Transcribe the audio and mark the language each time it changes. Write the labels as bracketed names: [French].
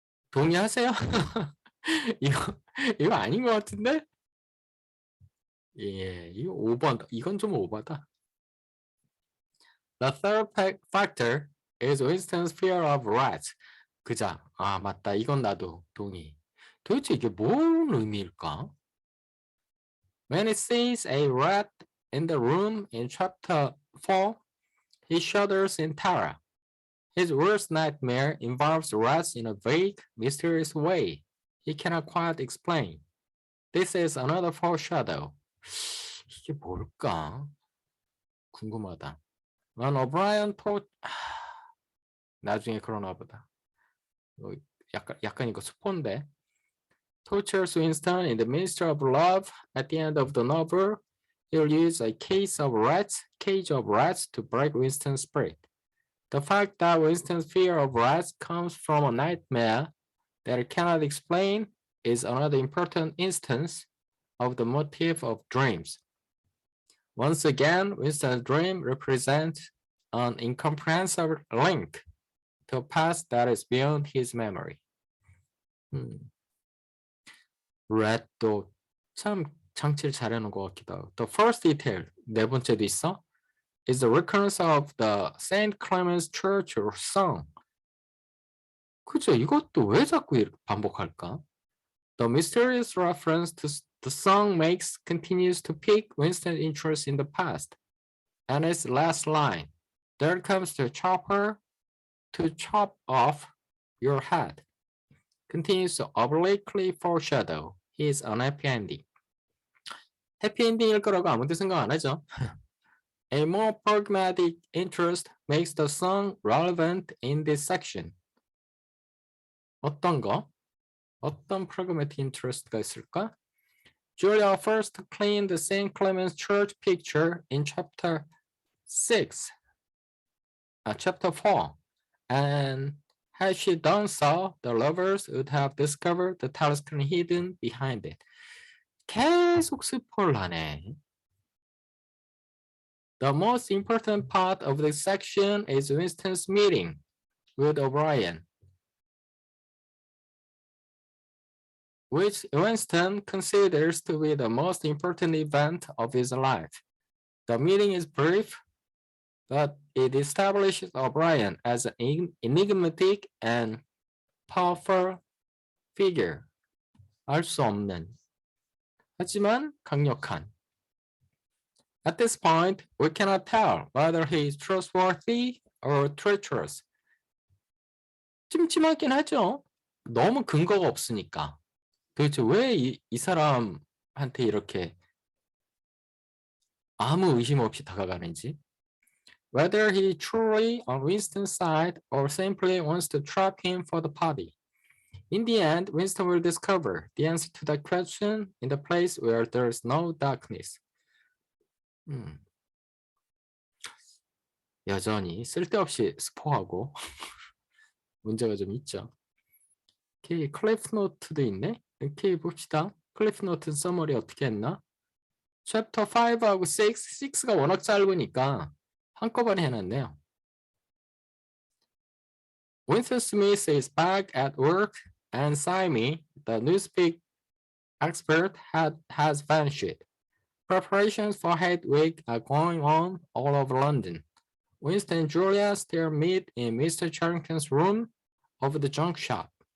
[Korean] 동의하세요? 이거 아닌 것 같은데? 예, 이거 오버다. 이건 좀 오버다. [English] The third factor is Winston's fear of rats. [Korean] 그자. 아, 맞다. 이건 나도 동의. 도대체 이게 뭔 의미일까? [English] When he sees a rat in the room in chapter 4, he shudders in terror. His worst nightmare involves rats in a vague, mysterious way he cannot quite explain. This is another foreshadow. [Korean] 이게 뭘까? 궁금하다. [English] When O'Brien told... [Korean] 나중에 그러나 보다. 약간 이거 스폰데. [English] Tortures Winston in the Ministry of Love at the end of the novel. He'll use a cage of rats to break Winston's spirit. The fact that Winston's fear of rats comes from a nightmare that he cannot explain is another important instance of the motif of dreams. Once again, Winston's dream represents an incomprehensible link to a past that is beyond his memory. [Korean] rat도 참 장치를 잘해놓은 것 같기도 하고. [English] The first detail, [Korean] 네 번째도 있어, [English] is the recurrence of the St. Clement's Church song. [Korean] 그죠? 이것도 왜 자꾸 이렇게 반복할까? [English] The mysterious reference to the song continues to pique Winston's interest in the past. And its last line, there comes the chopper to chop off your head, continues to obliquely foreshadow his unhappy ending. [Korean] 해피엔딩일 거라고 아무도 생각 안 하죠. [English] A more pragmatic interest makes the song relevant in this section. [Korean] 어떤 거? 어떤 [English] pragmatic interest [Korean] 가 있을까? [English] Julia first cleaned the St. Clement's Church picture in chapter 4. And had she done so, the lovers would have discovered the talisman hidden behind it. [Korean] 계속 스포를 하네. [English] The most important part of this section is Winston's meeting with O'Brien, which Winston considers to be the most important event of his life. The meeting is brief, but it establishes O'Brien as an enigmatic and powerful figure. [Korean] 알 수 없는, 하지만 강력한. [English] At this point, we cannot tell whether he is trustworthy or treacherous. [Korean] 찜찜하긴 하죠. 너무 근거가 없으니까. 도대체 왜 이 사람한테 이렇게 아무 의심 없이 다가가는지. [English] Whether he truly on Winston's side or simply wants to trap him for the party. In the end, Winston will discover the answer to that question in the place where there is no darkness. [Korean] 여전히 쓸데없이 스포하고 문제가 좀 있죠. 오케이, 클리프 노트도 있네. 이렇게 봅시다. 클리프 노트 서머리 어떻게 했나? 챕터 5하고 6가 워낙 짧으니까 한꺼번에 해놨네요. [English] Winston Smith is back at work and Simey, the newspeak expert, has vanished. Preparations for Hate Week are going on all over London. Winston and Julia still meet in Mr. Charrington's room over the junk shop.